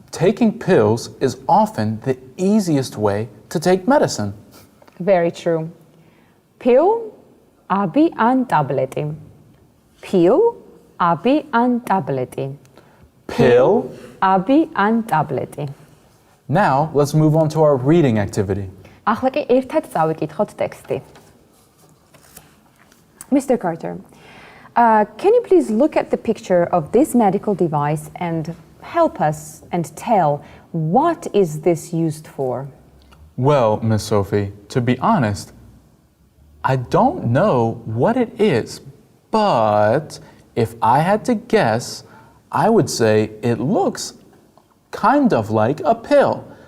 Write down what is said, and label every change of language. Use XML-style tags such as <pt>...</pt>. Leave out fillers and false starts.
<en>taking pills is often the easiest way to take medicine. Very true. Pill,</en> <ka>abi an tableti. Pill, abi an tableti.</ka> <en>Pill.</en> <ka>Abi an tableti.</ka> <en>Now, let's move on to our reading activity.</en> <ka>ახლა კი ერთად წავიკითხოთ ტექსტი.</ka> <en>Mr. Carter, can you please look at the picture of this medical device and help us and tell what is this used for? Well, Miss Sophie, to be honest, I don't know what it is, but if I had to guess, I would say it looks kind of like a pill.</en>